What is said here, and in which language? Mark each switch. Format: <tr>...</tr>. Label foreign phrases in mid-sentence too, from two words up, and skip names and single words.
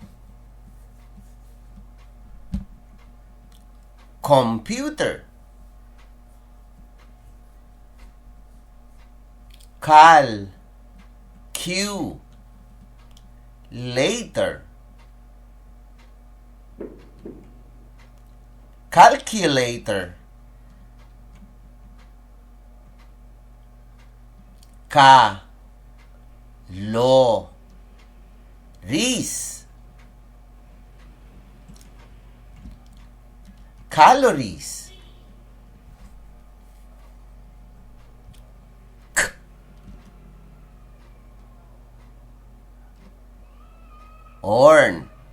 <en>Computer. Cal. Q. Later. Calculator. Ka. Lo. Ris. Calories. K. Orn.</en>